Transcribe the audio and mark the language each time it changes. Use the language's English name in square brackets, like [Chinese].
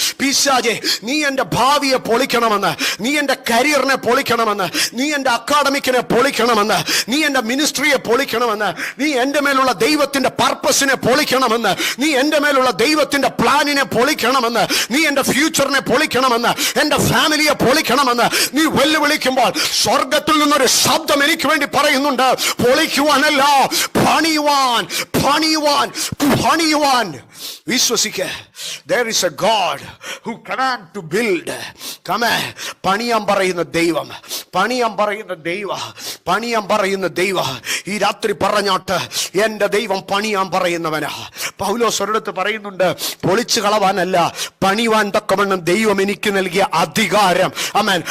[Malayalam] പിശാചേ നീ എൻ്റെ ഭാവിയെ പൊളിക്കണമെന്ന്, നീ എൻ്റെ കരിയറിനെ പൊളിക്കണമെന്ന്, നീ എൻ്റെ അക്കാഡമിക്കിനെ പൊളിക്കണമെന്ന്, നീ എൻ്റെ മിനിസ്ട്രിയെ പൊളിക്കണമെന്ന്, നീ എൻ്റെ മേലുള്ള ദൈവത്തിൻ്റെ പർപ്പസിനെ പൊളിക്കണമെന്ന്, നീ എൻ്റെ മേലുള്ള ദൈവത്തിൻ്റെ പ്ലാനിനെ പൊളിക്കണമെന്ന്, നീ എൻ്റെ ഫ്യൂച്ചറിനെ പൊളിക്കണമെന്ന്, എൻ്റെ ഫാമിലിയെ പൊളിക്കണമെന്ന് നീ വെല്ലുവിളിക്കുമ്പോൾ സ്വർഗത്തിൽ നിന്നൊരു ശബ്ദം എനിക്ക് വേണ്ടി പറയുന്നുണ്ട്, പൊളിക്കുവാനല്ല, പണിയുവാൻ, പണിയുവാൻ, പണിയുവാൻ. വിശ്വസിക്കുക. [English] There is a God who command to build. [Malayalam] പണിയാൻ പറയുന്ന ദൈവം, പണിയാൻ പറയുന്ന ദൈവ, പണിയാൻ പറയുന്ന ദൈവ. ഈ രാത്രി പറഞ്ഞോട്ട്, എന്റെ ദൈവം പണിയാൻ പറയുന്നവനാ. പൗലോസ് ഒരിടത്ത് പറയുന്നുണ്ട്, പൊളിച്ചു കളവാനല്ല, പണിവാൻ തക്കവണ്ണം ദൈവം എനിക്ക് നൽകിയ അധികാരം. ആമേൻ.